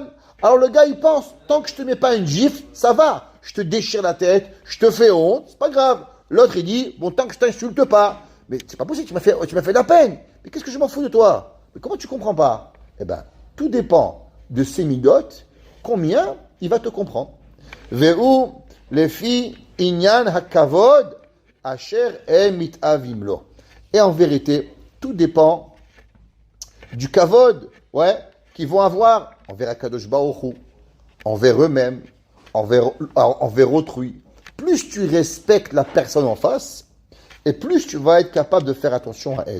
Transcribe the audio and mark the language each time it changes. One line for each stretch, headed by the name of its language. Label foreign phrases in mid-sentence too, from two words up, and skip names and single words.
French: Alors le gars, il pense, tant que je te mets pas une gifle, ça va. Je te déchire la tête, je te fais honte, c'est pas grave. L'autre, il dit, bon, tant que je t'insulte pas. Mais c'est pas possible, tu m'as fait de la peine. Mais qu'est-ce que je m'en fous de toi? Mais comment tu comprends pas? Eh ben, tout dépend de ses midotes, combien il va te comprendre.
Hebrew: והוא לפי ענין הכבוד אשר מתאוים לו.
French: Et en vérité, tout dépend du kavod, qu'ils vont avoir envers Akadosh Baruch Hu, envers eux-mêmes, envers autrui. Plus tu respectes la personne en face, et plus tu vas être capable de faire attention à elle.